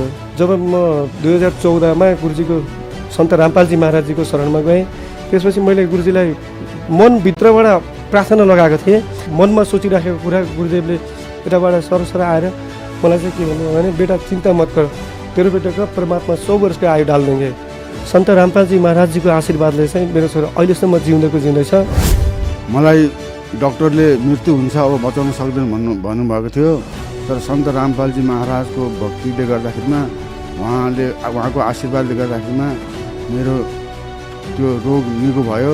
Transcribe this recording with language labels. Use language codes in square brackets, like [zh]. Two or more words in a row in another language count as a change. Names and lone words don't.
[ne] जब म 2014मा गुरुजीको सन्त रामपालजी महाराजजीको शरणमा गएँ, त्यसपछि मैले गुरुजीलाई मनभित्रबाट प्रार्थना लगाएको थिएँ। मनमा सोचिराखेको कुरा गुरुदेवले यताबाट सरसर आएर मलाई चाहिँ के भन्नुभयो भने [hi] बेटा चिन्ता मत कर, [ne] तेरो बेटाको परमात्मा 100 वर्षको आयु [hi] डाल देंगे। [ne] सन्त रामपालजी महाराजजीको आशीर्वादले चाहिँ मेरो छोरा अहिलेसम्म जिउँदैछ। मलाई डाक्टरले मृत्यु हुन्छ अब बचाउन सक्दैन भन्नुभएको थियो। तर सन्त रामपालजी महाराजको भक्तिले गर्दाखेरिमा उहाँको आशीर्वादले गर्दाखेरिमा मेरो त्यो रोग निको भयो।